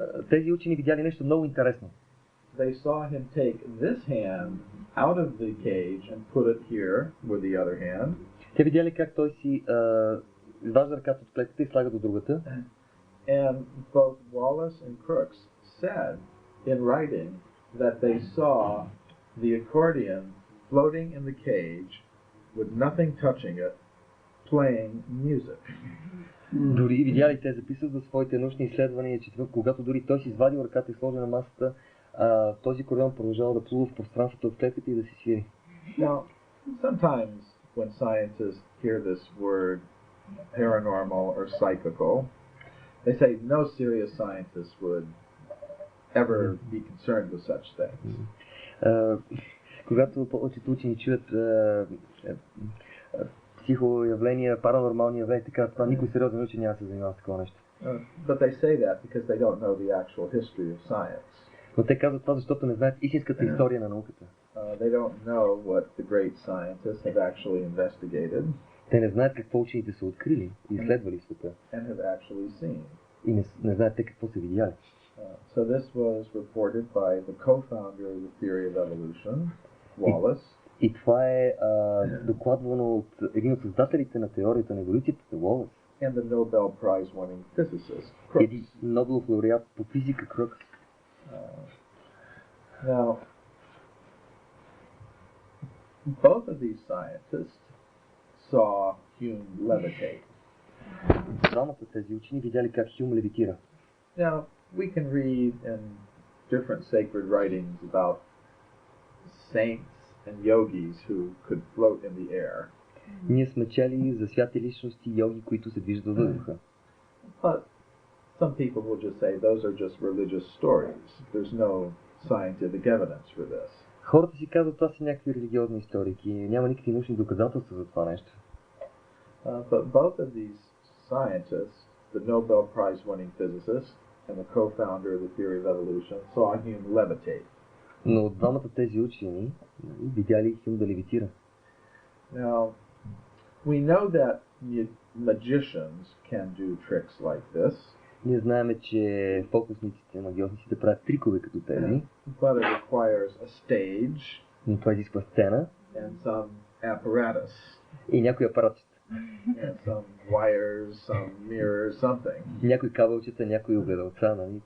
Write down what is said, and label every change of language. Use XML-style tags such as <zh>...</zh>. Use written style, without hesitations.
<bg>Тези учени видяли нещо много интересно.</bg> <en>They saw him take this hand out of the cage and put it here with the other hand.</en> <bg>Те видяли как той си изважда ръката от клетката и слага до другата.</bg> <en>And both Wallace and Crookes said in writing that they saw the accordion floating in the cage with nothing touching it, playing music.</en> <bg>Дори видяли, те записват за своите научни изследвания, че когато дори той си извадил ръката и сложи на масата, този акордеон продължава да плува в пространството от клетката и да си свири.</bg> <en>Now, sometimes when scientists hear this word paranormal or psychical, they say no serious scientist would ever be concerned with such things.</en> <bg>Когато повечето учени чуят психоявления, паранормални явления, така това никой сериозен учен няма да се занимава с такова нещо.</bg> <en>But they say that because they don't know the actual history of science.</en> <bg>Но те казват това, защото не знаят истинската история на науката.</bg> <en>They don't know what the great scientists have actually investigated.</en> <bg>Те не знаят какво учените са открили и изследвали света.</bg> <en>And have actually seen.</en> <bg>И не знаят те какво са видяли.</bg> <en>So this was reported by the co-founder of the theory of evolution, Wallace.</en> <bg>И това е докладвано от един от създателите на теорията на еволюцията, Уолас.</bg> <en>And the Nobel Prize winning physicist, Crookes.</en> <bg>Един Нобелов лауреат по физика, Крукс.</bg> <en>Now, both of these scientists saw Hume levitate.</en> <bg>Двамата тези учени видяли как Хюм левитира.</bg> <en>Now, we can read in different sacred writings about saints and yogis who could float in the air.</en> <bg>Ние сме чели за святи личности йоги, които се движат във въздуха.</bg> <en>But some people will just say those are just religious stories. There's no scientific evidence for this.</en> <bg>Хората си казват, това са някакви религиозни историки. Няма никакви научни доказателства за това нещо.</bg> <en>But both of these scientists, the Nobel Prize winning physicist and the co-founder of the theory of evolution, saw Hume levitate.</en> <bg>Но двамата тези учени видяли Хюм да левитира.</bg> <en>Now, we know that magicians can do tricks like this.</en> <bg>Ние знаем, че фокусниците, магиосниците правят трикове като тези.</bg> <en>But it requires a stage.</en> <bg>Но това изисква сцена.</bg> <en>And some apparatus.</en> <bg>И някой апаратчета.</bg> <en>some wires, some mirrors, something.</en> <bg>Някои кабелчета, някои огледалца, нали?</bg>